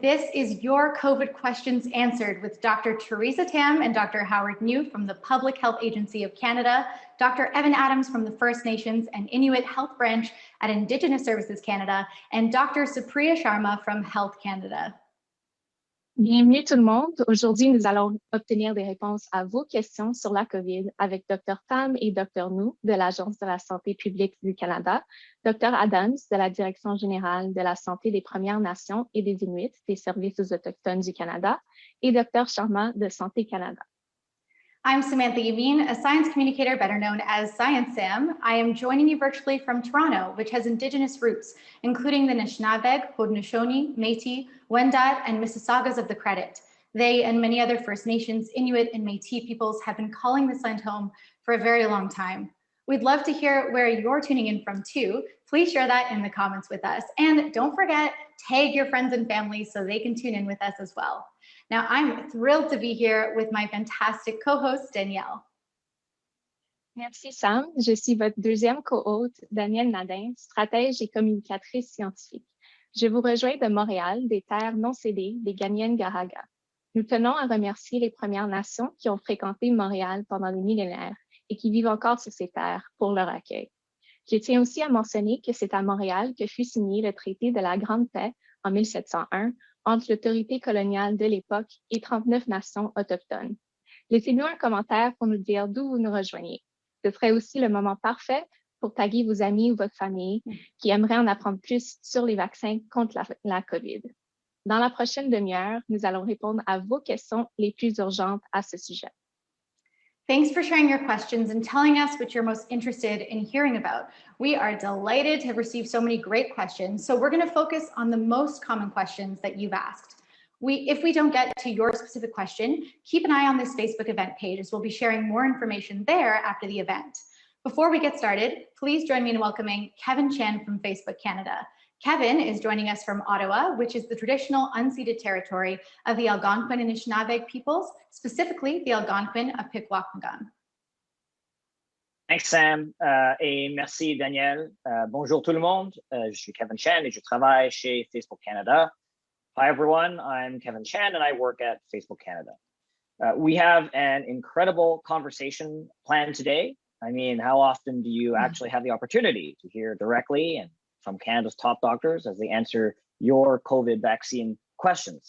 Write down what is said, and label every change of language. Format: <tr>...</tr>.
<en>This is your COVID Questions Answered with Dr. Teresa Tam and Dr. Howard New from the Public Health Agency of Canada, Dr. Evan Adams from the First Nations and Inuit Health Branch at Indigenous Services Canada, and Dr. Supriya Sharma from Health Canada.</en> <fr>Bienvenue tout le monde. Aujourd'hui, nous allons obtenir des réponses à vos questions sur la COVID avec Dr. Tam et Dr. Nou de l'Agence de la santé publique du Canada, Dr. Adams de la Direction générale de la santé des Premières Nations et des Inuits des Services aux Autochtones du Canada et Dr. Sharma de Santé Canada.</fr> <en>I'm Samantha Yavin, a science communicator better known as Science Sam. I am joining you virtually from Toronto, which has Indigenous roots, including the Anishinaabeg, Haudenosaunee, Métis, Wendat, and Mississaugas of the Credit. They and many other First Nations, Inuit, and Métis peoples have been calling this land home for a very long time. We'd love to hear where you're tuning in from too. Please share that in the comments with us. And don't forget, tag your friends and family so they can tune in with us as well. Now, I'm thrilled to be here with my fantastic co-host, Danielle.</en> <fr>Merci Sam. Je suis votre deuxième co-hôte, Danielle Nadin, stratège et communicatrice scientifique. Je vous rejoins de Montréal, des terres non cédées des Ganyene-Garaga. Nous tenons à remercier les Premières Nations qui ont fréquenté Montréal pendant des millénaires et qui vivent encore sur ces terres pour leur accueil. Je tiens aussi à mentionner que c'est à Montréal que fut signé le traité de la Grande Paix en 1701 entre l'autorité coloniale de l'époque et 39 nations autochtones. Laissez-nous un commentaire pour nous dire d'où vous nous rejoignez. Ce serait aussi le moment parfait pour taguer vos amis ou votre famille qui aimeraient en apprendre plus sur les vaccins contre la COVID. Dans la prochaine demi-heure, nous allons répondre à vos questions les plus urgentes à ce sujet.</fr> <en>Thanks for sharing your questions and telling us what you're most interested in hearing about. We are delighted to have received so many great questions. So we're going to focus on the most common questions that you've asked. If we don't get to your specific question, keep an eye on this Facebook event page as we'll be sharing more information there after the event. Before we get started, please join me in welcoming Kevin Chen from Facebook Canada. Kevin is joining us from Ottawa, which is the traditional unceded territory of the Algonquin and Anishinaabeg peoples, specifically the Algonquin of Pikwakanagan. Thanks, Sam,</en> <fr>et merci, Daniel. Bonjour tout le monde. Je suis Kevin Chen et je travaille chez Facebook Canada.</fr> <en>Hi, everyone. I'm Kevin Chen and I work at Facebook Canada. We have an incredible conversation planned today. I mean, how often do you actually have the opportunity to hear directly and from Canada's top doctors as they answer your COVID vaccine questions?</en>